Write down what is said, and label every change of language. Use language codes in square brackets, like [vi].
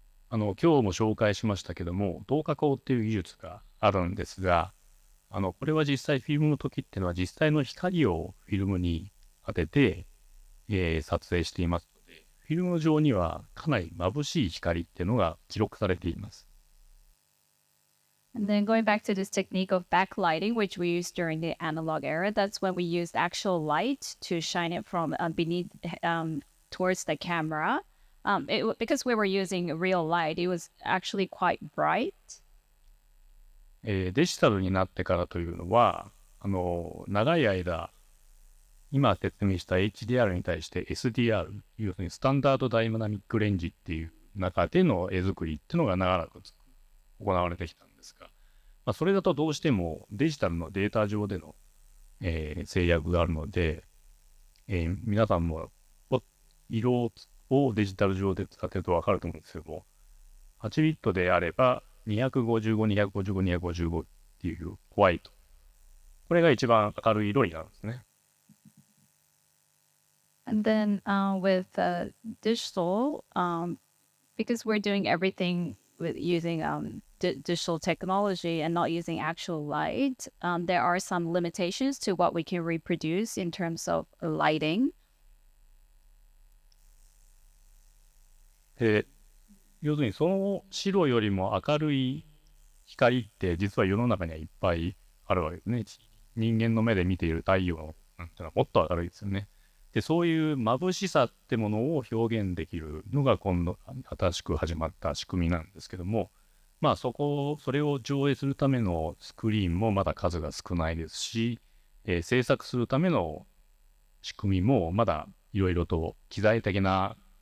[ja] 今日も紹介しましたけども、透過光っていう技術があるんですが、これは実際フィルムの時っていうのは実際の光をフィルムに当てて、撮影していますので、フィルム上にはかなり眩しい光っていうのが記録されています。 [en] And then going back to this technique of backlighting, which we used during the analog era, that's when we used actual light to shine it from beneath towards the camera. Because we were using real light, it was actually quite bright. [ja] デジタルになってからというのは、長い間、今説明した HDR に対して SDR、要するにスタンダードダイナミックレンジっていう中での絵作りっていうのが長らく行われてきたんですが、それだとどうしてもデジタルのデータ上での、制約があるので、皆さんも色をデジタル上で使ってると分かると思うんですけども、8ビットであれば、255、255、255っていうホワイト。これが一番明るい色になるんですね。 [en] And then with digital, because we're doing everything with using digital technology and not using actual light, there are some limitations to what we can reproduce in terms of lighting. [ja] 要するにその白よりも明るい光って実は世の中にはいっぱいあるわけですね。人間の目で見ている太陽っていうのはもっと明るいですよね。で、そういう眩しさってものを表現できるのが今度新しく始まった仕組みなんですけども、まあそれを上映するためのスクリーンもまだ数が少ないですし、制作するための仕組みもまだいろいろと機材的な